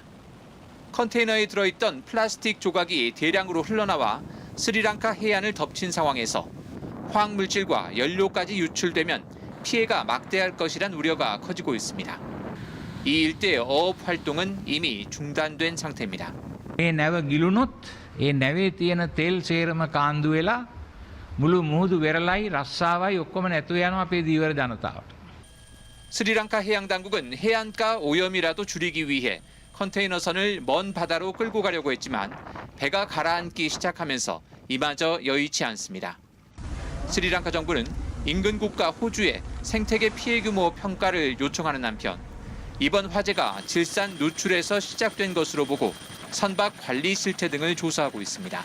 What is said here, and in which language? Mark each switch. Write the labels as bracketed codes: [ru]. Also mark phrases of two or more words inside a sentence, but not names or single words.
[ko] 컨테이너에 들어있던 플라스틱 조각이 대량으로 흘러나와 스리랑카 해안을 덮친 상황에서 화학물질과 연료까지 유출되면 피해가 막대할 것이란 우려가 커지고 있습니다. 이 일대의 어업 활동은 이미 중단된 상태입니다. [si] මේ නැව ගිලුනොත් ඒ නැවේ තියෙන තෙල් සේරම කාන්දු වෙලා මුළු මුහුදු වෙරළයි රස්සාවයි ඔක්කොම නැතුව යනවා අපේ ධීවර ජනතාවට. [ko] 스리랑카 해양 당국은 해안가 오염이라도 줄이기 위해 컨테이너선을 먼 바다로 끌고 가려고 했지만 배가 가라앉기 시작하면서 이마저 여의치 않습니다. 스리랑카 정부는 인근 국가 호주에 생태계 피해 규모 평가를 요청하는 한편 이번 화재가 질산 누출에서 시작된 것으로 보고 선박 관리 실태 등을 조사하고 있습니다.